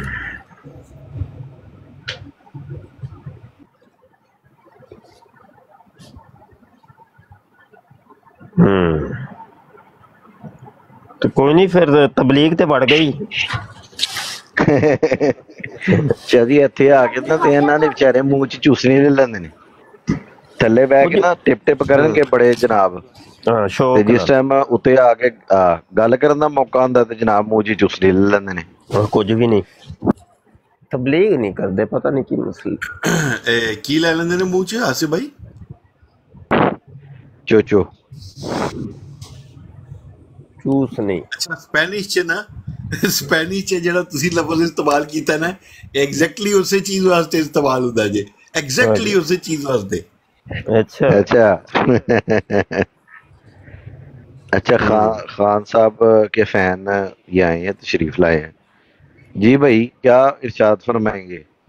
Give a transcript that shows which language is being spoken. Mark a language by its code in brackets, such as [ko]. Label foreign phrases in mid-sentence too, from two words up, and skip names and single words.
[pa] تو کوئی نہیں پھر تبلیغ تے بڑھ گئی. جی اتنے آ کے نا انہوں نے بچارے منہ چ چوسنی لے لیندے نے, تھلے بہ کے نا ٹپ ٹپ کرن کے بڑے جناب. جس ٹائم اتنے آ کے گل کرن دا موقع ہوندا تے جناب منہ چ چوسنی لے لیندے نے. [ur] کچھ بھی نہیں, تبلیغ نہیں کرتے, پتہ نہیں کی مسئلہ. [pa] کی لے لیندے نے منہ چ آصف بھائی؟ چوچو چوس نہیں. اچھا اسپینش چ نا, اسپینش چ جڑا تسی لفظ استعمال کیتا نا ایگزیکٹلی اسی چیز واسطے استعمال ہوندا جے, ایگزیکٹلی اسی چیز واسطے. [ur] اچھا اچھا اچھا خان صاحب کے فین یہ آئے ہیں, تشریف لائے ہیں. جی بھائی کیا ارشاد فرمائیں گے؟